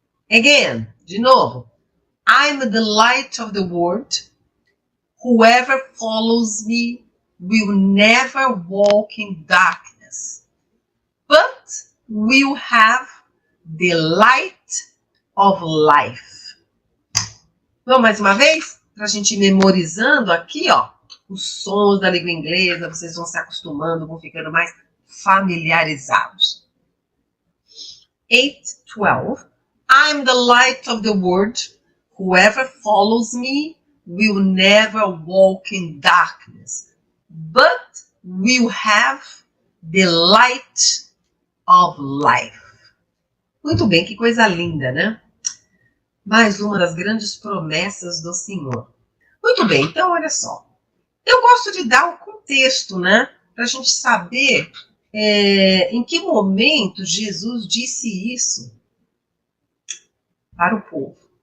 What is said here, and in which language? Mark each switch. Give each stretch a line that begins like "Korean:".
English: Again,
Portuguese: de novo.
English: I'm the light of the world. Whoever follows me will never walk in darkness, but will have the light of life.
Portuguese: Vamos mais uma vez? Para a gente ir memorizando aqui, ó, os sons da língua inglesa, vocês vão se acostumando, vão ficando mais familiarizados. 8:12.
English: I'm the light of the world. Whoever follows me will never walk in darkness, but will have the light of life.
Portuguese: Muito bem, que coisa linda, né? Mais uma das grandes promessas do Senhor. Muito bem, então olha só. Eu gosto de dar o contexto, né? Para a gente saber em que momento Jesus disse isso para o povo.